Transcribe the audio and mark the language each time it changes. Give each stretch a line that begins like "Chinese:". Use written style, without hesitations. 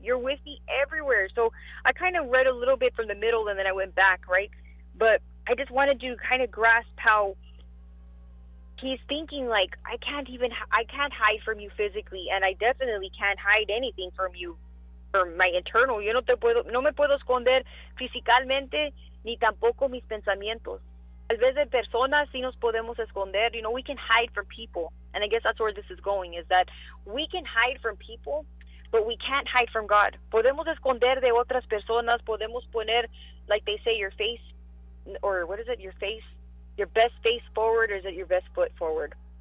English: You're with me everywhere. So I kind of read a little bit from the middle and then I went back, right? But I just wanted to kind of grasp how he's thinking like, I can't hide from you physically, and I definitely can't hide anything from you, from my internal.
Spanish: Yo no te puedo, no me puedo esconder físicamente, ni tampoco mis pensamientos. Tal vez de personas sí nos podemos esconder.
English: You know, we can hide from people, and I guess that's where this is going, is that we can hide from people, but we can't hide from God.
Spanish: Podemos esconder de otras personas, podemos poner,
English: like they say, your face, or what is it, your face, your best face forward, or is it your best foot forward?